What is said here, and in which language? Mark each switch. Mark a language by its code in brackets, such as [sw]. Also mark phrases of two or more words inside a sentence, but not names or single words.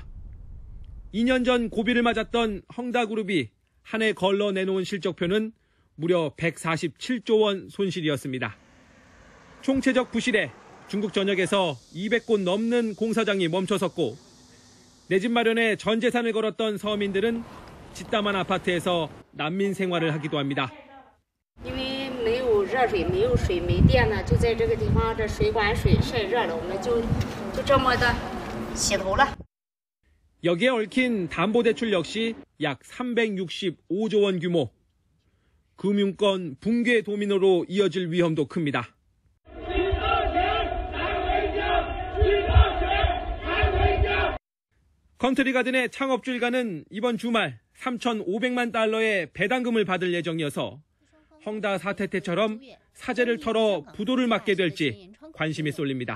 [ko] 2년 전 고비를 맞았던 헝다그룹이 한 해 걸러 내놓은 실적표는 무려 147조 원 손실이었습니다. 총체적 부실에 중국 전역에서 200곳 넘는 공사장이 멈춰섰고 내 집 마련에 전 재산을 걸었던 서민들은 짓담한 아파트에서 난민 생활을 하기도 합니다. [zh] 因为没有热水，没有水，没电呢，就在这个地方，这水管水晒热了，我们就这么的洗头了。 [ko] 여기에 얽힌 담보대출 역시 약 365조 원 규모. 금융권 붕괴 도미노로 이어질 위험도 큽니다. 컨트리 가든의 창업주 일가는 이번 주말 3,500만 달러의 배당금을 받을 예정이어서 헝다 사태 때처럼 사제를 털어 부도를 맞게 될지 관심이 쏠립니다.